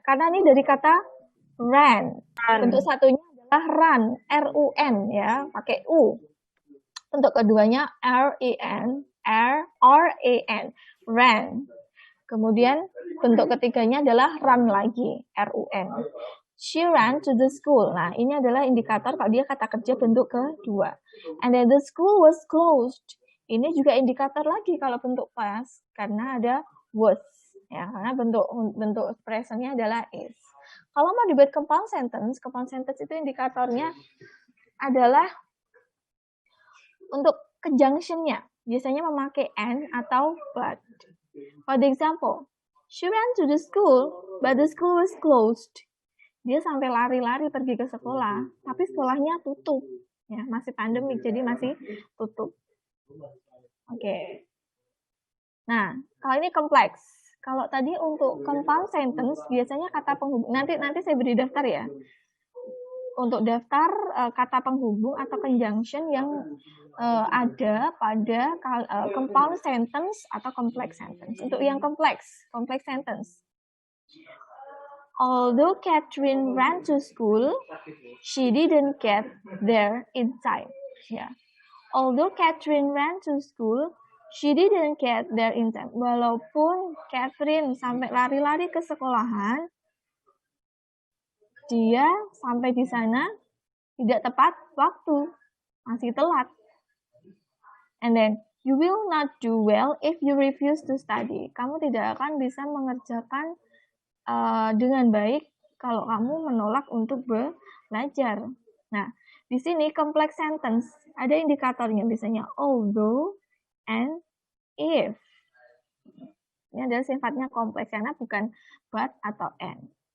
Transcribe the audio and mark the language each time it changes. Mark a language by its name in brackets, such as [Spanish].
[Indonesian] Karena ini dari kata ran. Bentuk satunya adalah run, R-U-N ya, pakai U. Bentuk keduanya R-E-N, R-A-N, ran. Kemudian bentuk ketiganya adalah run lagi, R-U-N. [English] She ran to the school. [Indonesian] Nah, ini adalah indikator kalau dia kata kerja bentuk kedua. [English] And then the school was closed. [Indonesian] Ini juga indikator lagi kalau bentuk past karena ada was. Ya, karena bentuk presentnya adalah is. Kalau mau dibuat compound sentence itu indikatornya adalah untuk conjunction-nya. Biasanya memakai and atau but. [English] For example, she ran to the school, but the school was closed. [Indonesian] Dia sampai lari-lari pergi ke sekolah, tapi sekolahnya tutup. Ya, masih pandemik, jadi masih tutup. Oke. Nah, kalau ini kompleks. Kalau tadi untuk compound sentence, biasanya kata penghubung. Nanti saya beri daftar ya. Untuk daftar kata penghubung atau conjunction yang ada pada compound sentence atau complex sentence. Untuk yang complex sentence. [English] Although Catherine ran to school, she didn't get there in time. Ya. Although Catherine ran to school, she didn't get there in time. [Indonesian] Walaupun Catherine sampai lari-lari ke sekolahan, dia sampai di sana tidak tepat waktu, masih telat. [English] And then, you will not do well if you refuse to study. [Indonesian] Kamu tidak akan bisa mengerjakan dengan baik kalau kamu menolak untuk belajar. Nah, di sini complex sentence ada indikatornya biasanya although and if. Ini adalah sifatnya kompleks karena bukan but atau and.